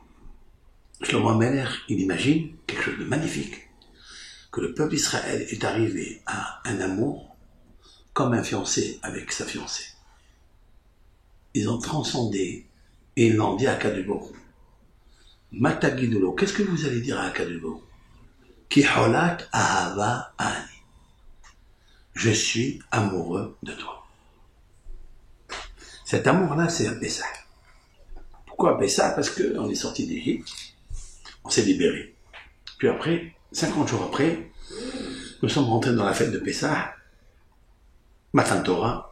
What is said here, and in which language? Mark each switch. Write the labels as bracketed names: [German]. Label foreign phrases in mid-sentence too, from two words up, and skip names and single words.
[French] Shlomo HaMelech, il imagine quelque chose de magnifique, que le peuple d'Israël est arrivé à un amour comme un fiancé avec sa fiancée. Ils ont transcendé et ils l'ont dit à [Hebrew] הקדוש ברוך הוא. מה תגידו לו, [French] qu'est-ce que vous allez dire à [Hebrew] הקדוש ברוך הוא? כי חולת אהבה אני. [French] Je suis amoureux de toi. Cet amour-là, c'est un Pessah. Pourquoi un Pessah? Parce qu'on est sorti d'Égypte, on s'est libéré. Puis après, 50 jours après, nous sommes rentrés dans la fête de Pessah, [Hebrew] מתן תורה.